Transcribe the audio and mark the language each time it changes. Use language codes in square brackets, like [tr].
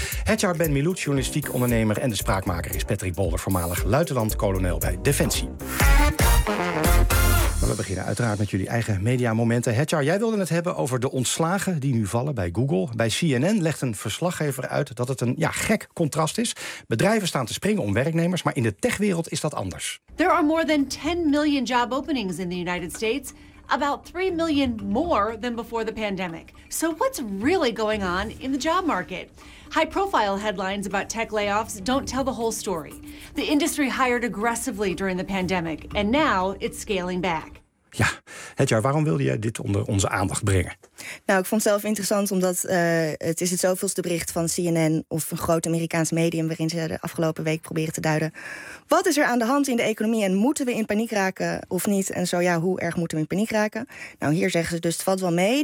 [nl] Hetjaar Ben Miloet, journalistiek ondernemer, en de spraakmaker is Patrick Bolder, voormalig luitenant-kolonel bij Defensie. We beginnen uiteraard met jullie eigen mediamomenten. Hetjaar, jij wilde het hebben over de ontslagen die nu vallen bij Google. Bij CNN legt een verslaggever uit dat het een gek contrast is. Bedrijven staan te springen om werknemers, maar in de techwereld is dat anders. [en] There are more than 10 million job openings in the United States. About 3 million more than before the pandemic. So what's really going on in the job market? High-profile headlines about tech layoffs don't tell the whole story. The industry hired aggressively during the pandemic, and now it's scaling back. [nl] Ja, Hetjaar, waarom wilde jij dit onder onze aandacht brengen? Nou, ik vond het zelf interessant omdat het is het zoveelste bericht van CNN of een groot Amerikaans medium waarin ze de afgelopen week proberen te duiden. Wat is er aan de hand in de economie en moeten we in paniek raken of niet? En zo ja, hoe erg moeten we in paniek raken? Nou, hier zeggen ze dus het valt wel mee.